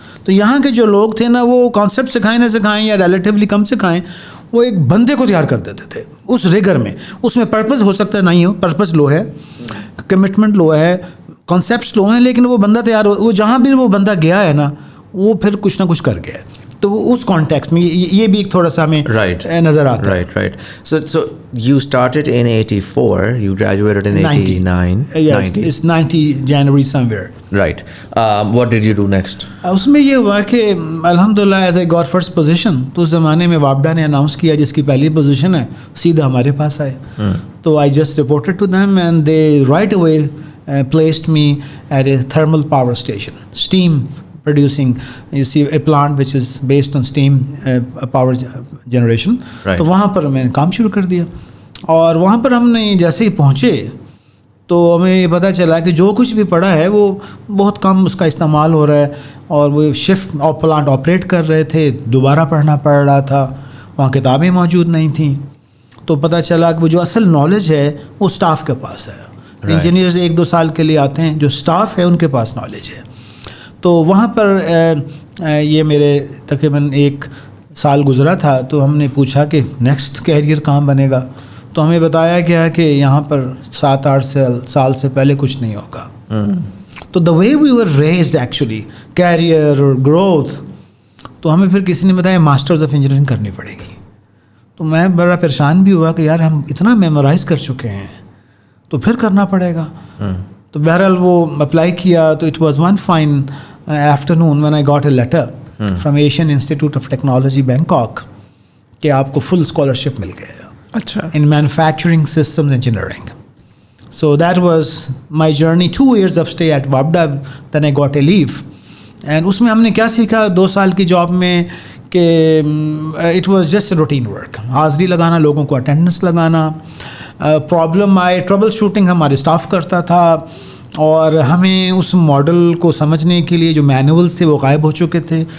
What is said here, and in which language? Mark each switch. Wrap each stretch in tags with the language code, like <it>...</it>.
<ur>تو یہاں کے جو لوگ تھے نا, وہ کانسیپٹ سکھائیں نہ سکھائیں یا ریلیٹیولی کم سکھائیں, وہ ایک بندے کو تیار کر دیتے تھے اس ریگر میں. اس میں پرپز ہو سکتا ہے نہیں ہو, پرپز لو ہے, کمٹمنٹ لو ہے, کانسیپٹس لو ہیں, لیکن وہ بندہ تیار ہو, وہ جہاں بھی وہ بندہ گیا ہے نا, وہ پھر کچھ نہ کچھ کر گیا. تو وہ اس کانٹیکسٹ میں یہ بھی ایک تھوڑا سا ہمیں نظر آتا ہے.</ur> <en>Right. So you started in 84, you graduated in 89. Yes, it's 90 January somewhere. Right. What did you do next?</en> <ur>اس میں یہ ہوا کہ الحمدللہ</ur> <en>As I got first position.</en> <ur>تو اس زمانے میں وابڈا نے اناؤنس کیا جس کی پہلی پوزیشن ہے, سیدھا ہمارے پاس آئے.</ur> <en>تو I just reported to them and they right away placed me at a thermal power station, steam producing, you see a plant which is based on steam power generation.</en> <ur>تو وہاں پر میں نے کام شروع کر دیا, اور وہاں پر ہم نے جیسے ہی پہنچے تو ہمیں یہ پتہ چلا کہ جو کچھ بھی پڑا ہے وہ بہت کم اس کا استعمال ہو رہا ہے, اور وہ شفٹ اور پلانٹ آپریٹ کر رہے تھے, دوبارہ پڑھنا پڑ رہا تھا, وہاں کتابیں موجود نہیں تھیں. تو پتہ چلا کہ وہ جو اصل نالج ہے وہ اسٹاف کے پاس ہے. انجینئرز 1-2 سال کے لیے آتے ہیں, جو اسٹاف ہے ان کے پاس نالج ہے. تو وہاں پر یہ میرے تقریباً 1 سال گزرا تھا. تو ہم نے پوچھا کہ نیکسٹ کیریئر کہاں بنے گا, تو ہمیں بتایا گیا کہ یہاں پر 7-8 سال سے پہلے کچھ نہیں ہوگا. تو</ur> <en>the way we were raised actually career</en> <ur>اور گروتھ, تو ہمیں پھر کسی نے بتایا ماسٹرز آف انجینئرنگ کرنی پڑے گی. تو میں بڑا پریشان بھی ہوا کہ یار ہم اتنا میمورائز کر چکے ہیں تو پھر کرنا پڑے گا. تو بہرحال وہ اپلائی کیا.</ur> <en>تو it was one fine afternoon when I got a letter from Asian Institute of Technology Bangkok</en> <ur>کہ آپ کو فل اسکالرشپ مل گیا</ur> <en>in manufacturing systems engineering. So that was my journey, 2 years of stay at WAPDA, then I got a leave.</en> <ur>And اس میں ہم نے کیا سیکھا 2 سال کی جاب میں کہ</ur> <en>it was just a routine work,</en> <ur>حاضری لگانا, لوگوں کو اٹینڈنس لگانا, پرابلم آئے ٹربل شوٹنگ ہمارے اسٹاف کرتا تھا, اور ہمیں اس ماڈل کو سمجھنے کے لیے جو مینولس تھے وہ غائب ہو چکے تھے.</ur>